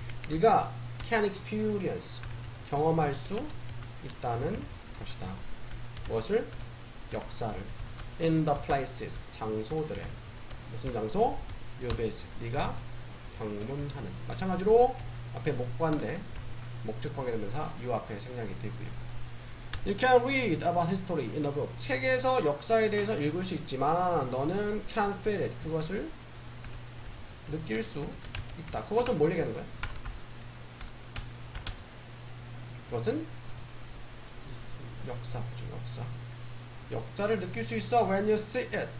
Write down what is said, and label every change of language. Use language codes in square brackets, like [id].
[ko] 네가 [en] can experience [ko] 경험할 수 있다는 것이다. 무엇을? 역사를 [en] in the places [ko] 장소들에 무슨 장소? [en] you visit [ko] 네가 방문하는 마찬가지로 앞에 목관대 목적관계대명사 you 앞에 생략이 되고요. [en] You can read about history in a book. [ko] 책에서 역사에 대해서 읽을 수 있지만 너는 [en] can feel it. [ko] 그것을 느낄 수 있다. 그것은 뭘 얘기하는 거야? 그것은 역사. 역사를 느낄 수 있어. [en] When you see it.